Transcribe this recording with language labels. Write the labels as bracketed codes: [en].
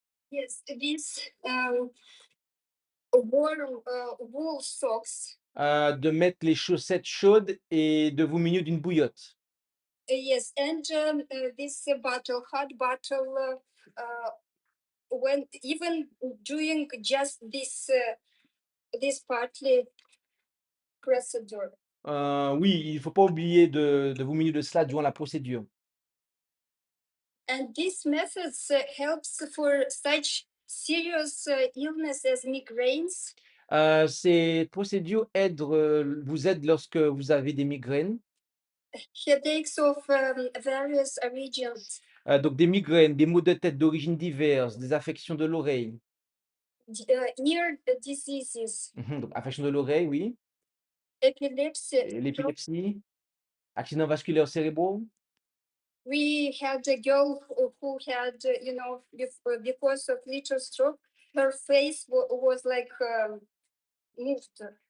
[en] Yes, these warm wool socks. [fr] de mettre les chaussettes chaudes et de vous munir d'une bouillotte. [en] Yes, and this hot bottle, when even doing just this partly procedure. [fr] Oui, il ne faut pas oublier de vous munir de cela durant la procédure. [en] And these methods helps for such serious illness as migraines, [fr] Ces procédures vous aident lorsque vous avez des migraines, [en] headaches of various regions, [fr] donc des migraines, des maux de tête d'origine diverses, des affections de l'oreille. [en] ear diseases, [fr] Donc affection de l'oreille, oui, [en] epilepsy. [fr] et l'épilepsie, accidents vasculaires cérébraux. [en] We had a girl who had, because of little stroke, her face was like moved.